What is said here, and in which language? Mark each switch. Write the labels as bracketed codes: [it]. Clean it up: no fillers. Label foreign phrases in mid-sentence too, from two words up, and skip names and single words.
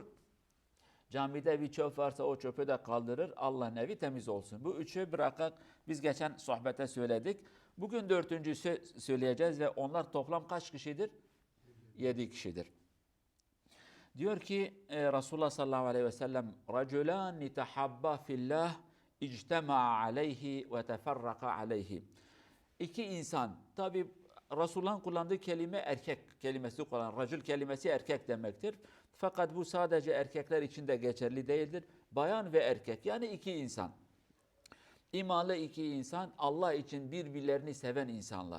[tr] Camide bir çöp varsa o çöpü de kaldırır. Allah'ın evi temiz olsun. Bu üçü bırakak biz geçen sohbete söyledik. Bugün dördüncüsü söyleyeceğiz ve onlar toplam kaç kişidir? 7 kişidir. Diyor ki Resulullah [ar] صلى الله عليه وسلم رَجُلَانِ تَحَبَّا فِي اللّٰهِ اِجْتَمَعَ عَلَيْهِ وَتَفَرَّقَ عَلَيْهِ. [tr] İki insan, tabi Resulullah'ın kullandığı kelime erkek kelimesi kullanır. Racül kelimesi erkek demektir. Fakat bu sadece erkekler için de geçerli değildir. Bayan ve erkek, yani iki insan. İmanlı iki insan, Allah için birbirlerini seven insanlar.